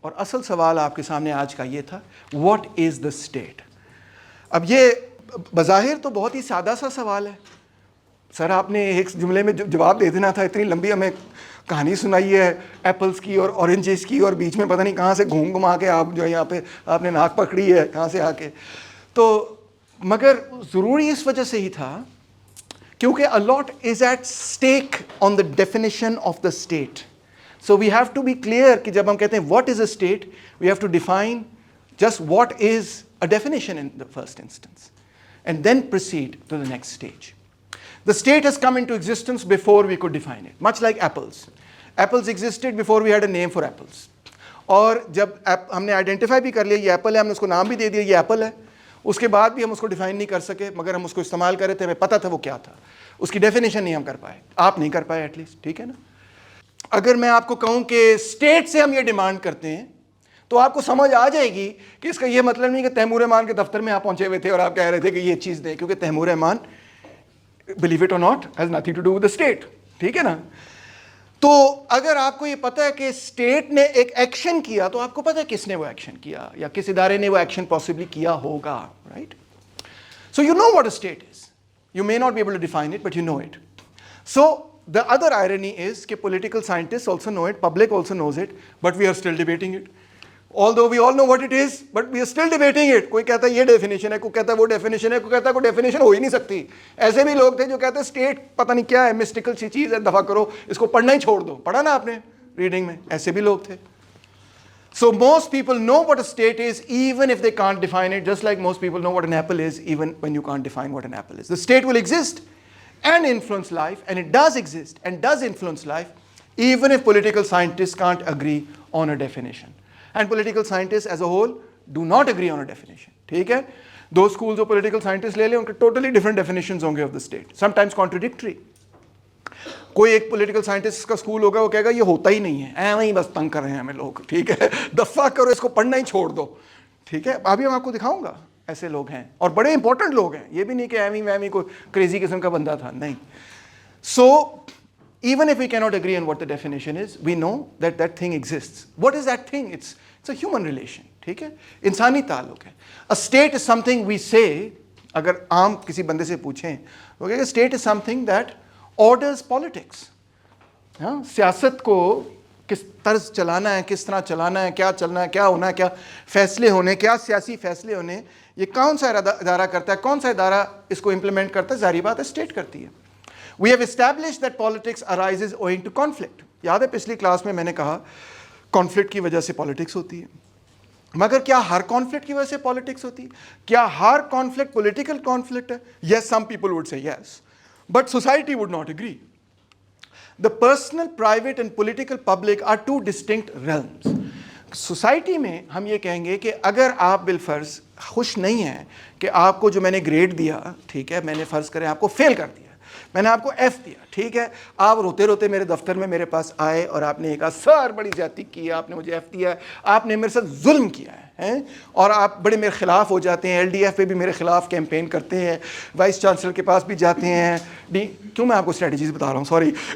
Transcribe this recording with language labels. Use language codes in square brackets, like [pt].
[ur] اور اصل سوال آپ کے سامنے آج کا یہ تھا, [en] What is the state. [ur] اب یہ بظاہر تو بہت ہی سادہ سا سوال ہے. سر آپ نے ایک جملے میں جواب دے دینا تھا, اتنی لمبی ہمیں کہانی سنائی ہے ایپلز کی اور اورنجز کی, اور بیچ میں پتہ نہیں کہاں سے گھوم گھما کے آپ جو یہاں پہ آپ نے ناک پکڑی ہے کہاں سے آ کے. تو مگر ضروری اس وجہ سے ہی تھا کیونکہ [en] a lot is at stake on the definition of the state. So we have to be clear [ur] کہ جب ہم کہتے ہیں [en] what is a state, we have to define just what is a definition in the first instance and then proceed to the next stage. The state has come into existence before we could define it, much like apples. Apples existed before we had a name for apples. [ur] اور جب ہم نے identify بھی کر لیا یہ apple ہے, ہم نے اس کو نام بھی دے دیا یہ ایپل ہے, اس کے بعد بھی ہم اس کو ڈیفائن نہیں کر سکے, مگر ہم اس کو استعمال کر رہے تھے, ہمیں پتہ تھا وہ کیا تھا, اس کی ڈیفینیشن نہیں ہم کر پائے, آپ نہیں کر پائے [en] at least, [ur] ٹھیک ہے نا. اگر میں آپ کو کہوں کہ اسٹیٹ سے ہم یہ ڈیمانڈ کرتے ہیں تو آپ کو سمجھ آ جائے گی کہ اس کا یہ مطلب نہیں کہ تیمور رحمان کے دفتر میں آپ پہنچے ہوئے تھے اور آپ کہہ رہے تھے کہ یہ چیز دیں, کیونکہ Timur Rahman, [en] believe it or not, has nothing to do with the state, [ur] ٹھیک ہے نا. تو اگر آپ کو یہ پتہ ہے کہ اسٹیٹ نے ایک ایکشن کیا تو آپ کو پتہ ہے کس نے وہ ایکشن کیا یا کس ادارے نے وہ ایکشن پاسبلی کیا ہوگا, right. [en] So you know what a state is. You may not be able to define it, but you know it. So the other irony is that political scientists also know it, public also knows it, but we are still debating it. Although we all know what it is, but we are still debating it. [ur] کوئی کہتا ہے یہ definition ہے, کوئی کہتا ہے وہ definition ہے, کوئی کہتا ہے کوئی ڈیفینیشن ہو ہی نہیں سکتی. ایسے بھی لوگ تھے جو کہتے ہیں اسٹیٹ پتہ نہیں کیا ہے, مسٹیکل سی چیز ہے, دفع کرو, اس کو پڑھنا ہی چھوڑ دو. پڑھا نا آپ نے ریڈنگ میں, ایسے بھی لوگ تھے. [en] So most people know what a state is even if they can't define it, just like most people know what an apple is even when you can't define what an apple is. The state will exist and influence life, and it does exist and does influence life even if political scientists can't agree on a definition. And political scientists as a whole do not agree on a definition. [ur] ٹھیک ہے, [en] those schools of political scientists [ur] لے لیں, ان کے [en] totally different definitions [ur] ہوں گے [en] of the state, sometimes contradictory. [ur] کوئی ایک political scientist کا اسکول ہوگا, وہ کہے گا یہ ہوتا ہی نہیں ہے, ایویں ہی بس تنگ کر رہے ہیں ہمیں لوگ, ٹھیک ہے, دفع کرو, اس کو پڑھنا ہی چھوڑ دو, ٹھیک ہے. ابھی میں آپ کو دکھاؤں گا ایسے لوگ ہیں اور بڑے امپورٹنٹ لوگ ہیں, یہ بھی نہیں کہ ایویں ویویں کوئی کریزی قسم کا بندہ تھا, نہیں. [en] So even if we cannot agree on what the definition is, we know that that thing exists. What is that thing? It's a human relation, [ur] ٹھیک ہے, انسانی تعلق ہے. [en] A state is something we say, [ur] اگر عام کسی بندے سے پوچھیں وہ کہے گا [en] state is something that orders politics. [ur] ہاں, سیاست کو کس طرز چلانا ہے, کس طرح چلانا ہے, کیا چلنا ہے, کیا ہونا ہے, کیا فیصلے ہونے, کیا سیاسی فیصلے ہونے, یہ کون سا ادارہ کرتا ہے, کون سا ادارہ اس کو امپلیمنٹ کرتا ہے, ظاہری بات ہے اسٹیٹ کرتی ہے. [en] We have established that politics arises owing to conflict. [ur] یاد ہے پچھلی کلاس میں نے کہا کانفلکٹ کی وجہ سے پالیٹکس ہوتی ہے, مگر کیا ہر کانفلکٹ کی وجہ سے پالیٹکس ہوتی ہے؟ کیا ہر کانفلکٹ پولیٹیکل کانفلکٹ ہے؟ [en] Yes, some people would say yes. But society would not agree. The personal, private and political public are two distinct realms. [ur] Society میں ہم یہ کہیں گے کہ اگر آپ بالفرض خوش نہیں ہیں کہ آپ کو جو میں نے گریڈ دیا, ٹھیک ہے, میں نے فرض کریں آپ کو فیل کر دیا, میں نے آپ کو ایف دیا, ٹھیک ہے, آپ روتے روتے میرے دفتر میں میرے پاس آئے اور آپ نے کہا سر بڑی زیادتی کی ہے, آپ نے مجھے ایف دیا ہے, آپ نے میرے ساتھ ظلم کیا ہے, اور آپ بڑے میرے خلاف ہو جاتے ہیں, ایل ڈی ایف پہ بھی میرے خلاف کیمپین کرتے ہیں, وائس چانسلر کے پاس بھی جاتے ہیں, کیوں میں آپ کو اسٹریٹجیز بتا رہا ہوں, سوری.